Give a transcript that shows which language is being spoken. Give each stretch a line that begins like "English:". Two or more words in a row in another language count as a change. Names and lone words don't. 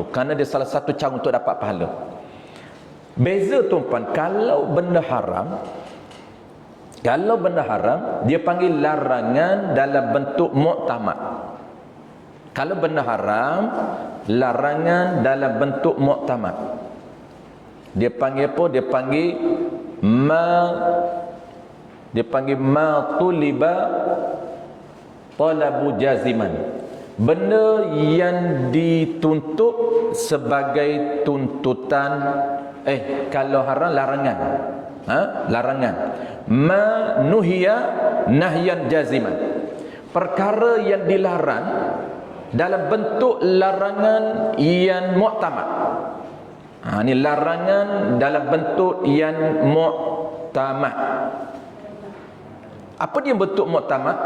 Malay: Kerana dia salah satu cara untuk dapat pahala. Beza tuan-puan, kalau benda haram, dia panggil larangan dalam bentuk muktamad. Kalau benda haram, larangan dalam bentuk muktamad. Dia panggil apa? Dia panggil
Arabic: ما طلب طلبا جازما.
Malay: Benda yang dituntut sebagai tuntutan, kalau haram larangan. Larangan.
Arabic: ما نهي نهيا جازما.
Malay: Perkara yang dilarang dalam bentuk larangan yang muktamad. Ini larangan dalam bentuk yang mu'tamad. Apa dia bentuk mu'tamad?